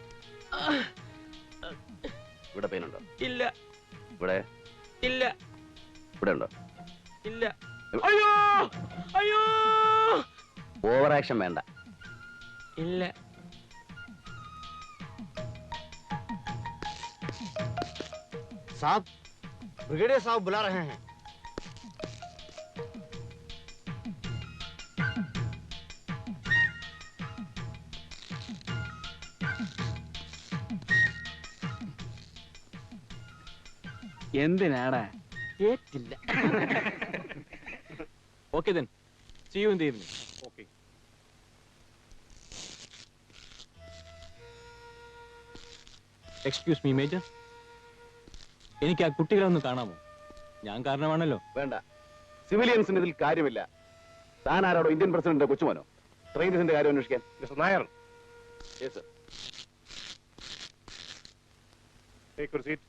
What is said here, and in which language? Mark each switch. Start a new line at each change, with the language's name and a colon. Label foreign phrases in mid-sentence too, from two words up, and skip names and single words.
Malayalam: ഇവിടെ പെയിനുണ്ടോ? ഇല്ല. ഇവിടെ ഇല്ല. ഇവിടെ ഉണ്ടോ? ഇല്ല. അയ്യോ, അയ്യോ.
English: over action
Malayalam: വേണ്ട. ഇല്ല.
Hindi: साहब, ब्रिगेडियर साहब बुला रहे हैं.
Malayalam: എന്തിനാടാ? കേട്ടില്ല.
English: Okay then. See you in the evening. Okay. Excuse me, Major.
Malayalam: എനിക്ക് ആ കുട്ടികളെ ഒന്ന് കാണാമോ? ഞാൻ കാരണമാണല്ലോ. വേണ്ട. സിവിലിയൻസിന് ഇതിൽ കാര്യമില്ല. താൻ ആരാടോ?
English: Indian president's
Malayalam: കൊച്ചുമോനോ? ട്രെയിനിന്റെ കാര്യം അന്വേഷിക്കാൻ.
English: Mister Nair, yes sir. take your seat.